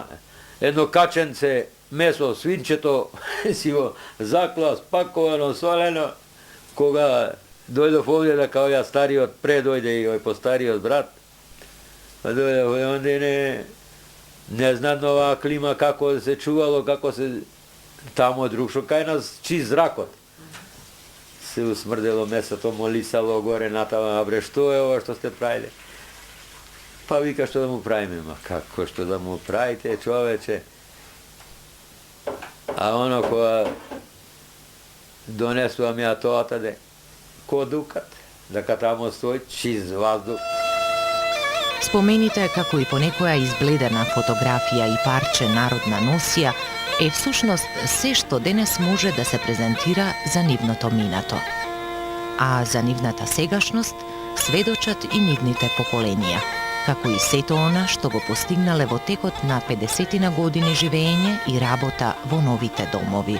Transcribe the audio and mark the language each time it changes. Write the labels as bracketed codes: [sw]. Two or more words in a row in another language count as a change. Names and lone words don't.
[mk] Едно каченце месо, свинчето си го заклал, спаковано, солено. Кога дојдов овде да као ја стариот предојде и ој постариот брат, па дојдов онде не знаат на оваа клима како се чувало, како се tamo drug što kaj nas čist zrakot. Se usmrdelo meso, to molisalo gore na tamo, a bre, što je ovo što ste pravili? Pa vika što da mu pravime, ma kako što da mu pravite čoveče? [sr] A ono koja donesu vam ja to otade, ko dukat, da kad tamo stoji čist vazduh. [mk] Спомените како и понекоја избледена фотографија и парче народна носија е всушност се што денес може да се презентира за нивното минато. А за нивната сегашност сведочат и нивните поколенија, како и сето она што го постигнале во текот на 50 години живење и работа во новите домови.